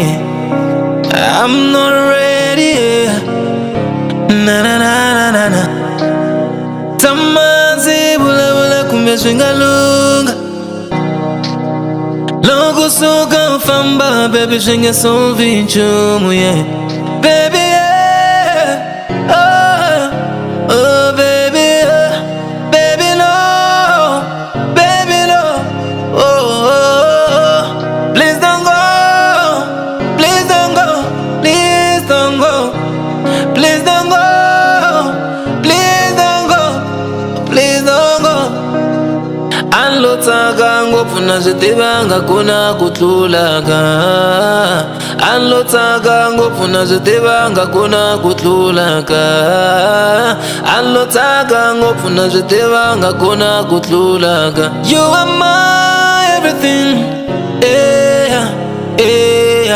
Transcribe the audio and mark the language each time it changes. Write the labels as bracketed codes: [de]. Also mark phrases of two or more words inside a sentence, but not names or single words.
[en] I'm not ready. Na na na na na na. [ts] Tamazi bula bula kumbe swingalunga. Loko soka famba, baby, swinga solvi nchumu yeah. [en] Baby yeah. Oh, oh baby yeah. Baby no. Baby no. Oh, oh, oh. Please don't go. Please don't go. Please don't go. Please don't go. Please don't go. Please don't go. [ts] I Allo tsaka ngopfu na swi tiva nga ku na ku tlulaka. Allo tsaka ngopfu na swi tiva nga ku na ku tlulaka. Allo tsaka ngopfu na swi tiva nga ku na ku tlulaka. [en] You are my everything, yeah, yeah.